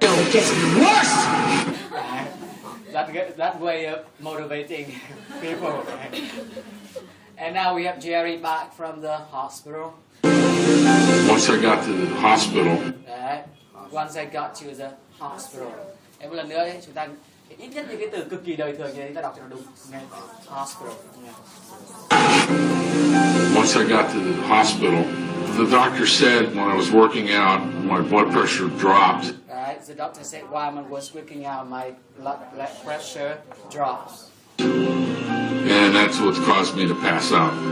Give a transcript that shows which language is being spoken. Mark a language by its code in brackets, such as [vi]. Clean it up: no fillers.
[en] No, it gets worse. Right? That way of motivating people. Right? And now we have Jerry back from the hospital. Once I got to the hospital, Right? Once I got to the hospital. [vi] Em một lần nữa ấy, chúng ta ít nhất những cái từ cực kỳ đời thường như thế chúng ta đọc cho nó đúng. Nghe. Hospital. Nghe. [en] once I got to the hospital, the doctor said when I was working out, my blood pressure dropped. Right? The doctor said while I was working out, my blood pressure drops. And that's what caused me to pass out.